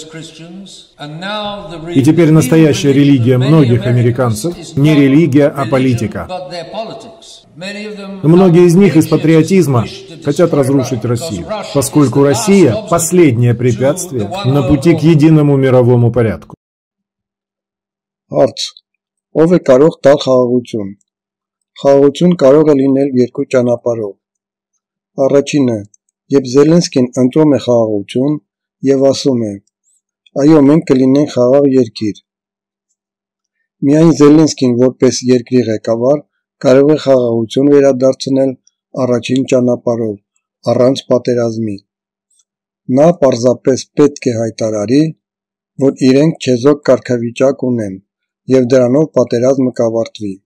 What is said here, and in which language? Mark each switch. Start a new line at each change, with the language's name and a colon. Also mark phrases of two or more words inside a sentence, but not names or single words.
Russian: И теперь настоящая религия многих американцев не религия, а политика. Многие из них из патриотизма хотят разрушить Россию, поскольку Россия – последнее препятствие на пути к единому мировому порядку.
Armenian: Հարց. Ով է կարող տալ խաղաղություն։ Խաղաղություն կարող է լինել երկու ճանապարհով։ Առաջինը, երբ Զելենսկին ընտրում է խաղաղություն եւ ասում է. «Այո, մենք կլինենք խաղաղ երկիր»։ Միայն Զելենսկին որպես երկրի ղեկավար կարող է խաղաղություն վերադարձնել առաջին ճանապարհով, առանց պատերազմի։ Նա պարզապես պետք է հայտարարի, որ իրենք չեզոք կարգավիճակ ունեն եւ դրանով պատերազմը կավարտվի։